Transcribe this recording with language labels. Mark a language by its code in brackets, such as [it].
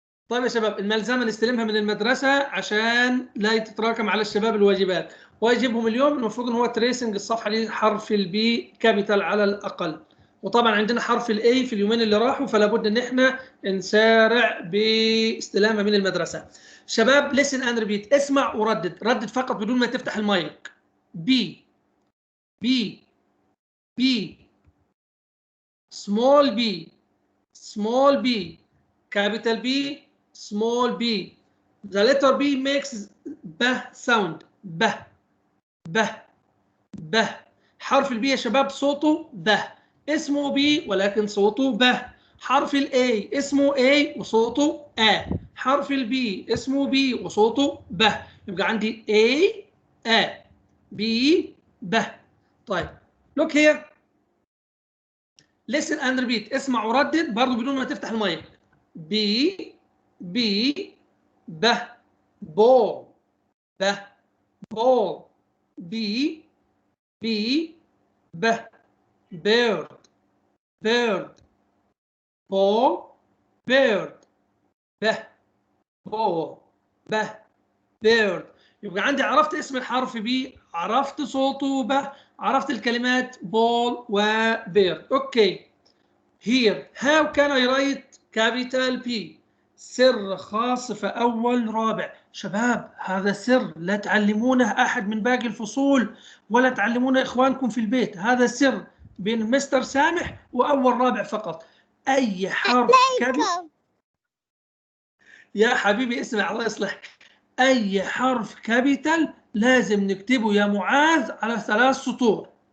[ar] طيب يا شباب، الملزمه نستلمها من المدرسه عشان لا تتراكم على الشباب الواجبات، واجبهم اليوم المفروض ان هو تريسنج الصفحه دي حرف البي كابيتال على الاقل. وطبعا عندنا حرف الاي في اليومين اللي راحوا، فلا بد ان احنا نسارع باستلامها من المدرسه. شباب [en] listen and repeat، [ar] اسمع وردد، ردد فقط بدون ما تفتح المايك. [en] B B B small b small b capital B small b. The letter B makes b sound. ب ب ب. [ar] حرف البي يا شباب صوته ب، اسمه بي ولكن صوته ب. حرف الاي اسمه A وصوته A. حرف البي اسمه B وصوته ب. يبقى عندي A B ب. طيب [en] look here listen and repeat، [ar] اسمع وردد برضه بدون ما تفتح المايك. [en] B B ب ball ب ball. B B ب bird bird بول bird ب بول ب bird. [ar] يبقى عندي عرفت اسم الحرف بي، عرفت صوته ب، عرفت الكلمات بول وبيرد. اوكي. [en] Here how can I write capital P؟ [ar] سر خاص في أول رابع. شباب هذا سر لا تعلمونه أحد من باقي الفصول ولا تعلمونه إخوانكم في البيت، هذا سر بين مستر سامح وأول رابع فقط. أي حرف كابيتال يا حبيبي اسمع الله يصلحك، أي حرف كابيتال لازم نكتبه يا معاذ على 3 سطور.